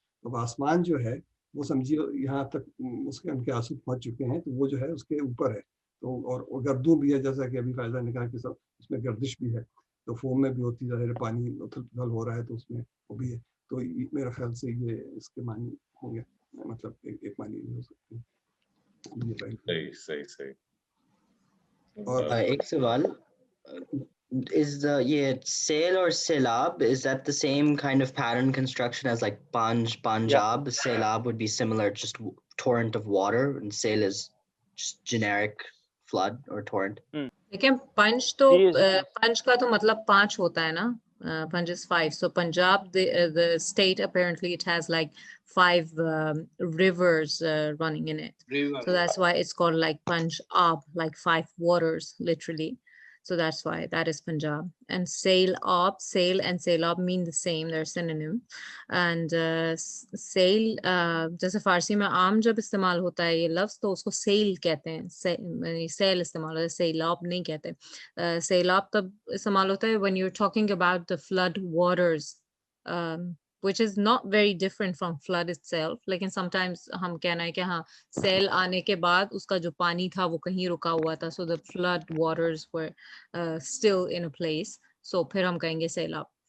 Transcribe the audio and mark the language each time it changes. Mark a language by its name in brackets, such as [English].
[Urdu] تو آسمان جو ہے وہ سمجھیے یہاں تک اس کے ان کے آنسو پہنچ چکے ہیں، تو وہ جو ہے اس کے اوپر ہے. تو اور گردوں بھی ہے، جیسا کہ ابھی فائزہ نے کہا کہ سب اس میں گردش بھی ہے، تو فوم میں بھی ہوتی ہے، پانی اتھل ہو رہا ہے تو اس میں وہ بھی ہے. تو میرا خیال سے یہ اس کے معنی ہوں گے، مطلب ایک معنی ہو سکتی ہے. صحیح. اور ایک سوال، [English] is the sail or sailab, is that the same kind of pattern construction as like Punjab? Yeah. Sailab would be similar, just torrent of water, and sail is just generic flood or torrent. [Urdu] لیکن پنچ تو پنچ کا تو مطلب 5 ہوتا ہے نا. [English] Punch is 5. So Punjab, the state, apparently it has like 5 rivers running in it. So that's why it's called like Punjab, like 5 waters, literally. So that's why that is Punjab. And sail and sailab mean the same. They're synonym. [Urdu] And sail, جیسے فارسی میں عام جب استعمال ہوتا ہے یہ لفظ تو اس کو سیل کہتے ہیں، سیل استعمال ہوتا ہے، سیلاب نہیں کہتے. سیلاب تب استعمال ہوتا ہے [English] when you're talking about the flood waters, which is not very different from flood itself. [Urdu] لیکن sometimes ہم کہنا ہے کہ ہاں سیل آنے کے بعد اس کا جو پانی تھا وہ کہیں رکا ہوا تھا، [English] so the flood waters were still in a place, [Urdu] so پھر ہم کہیں گے سیلاب.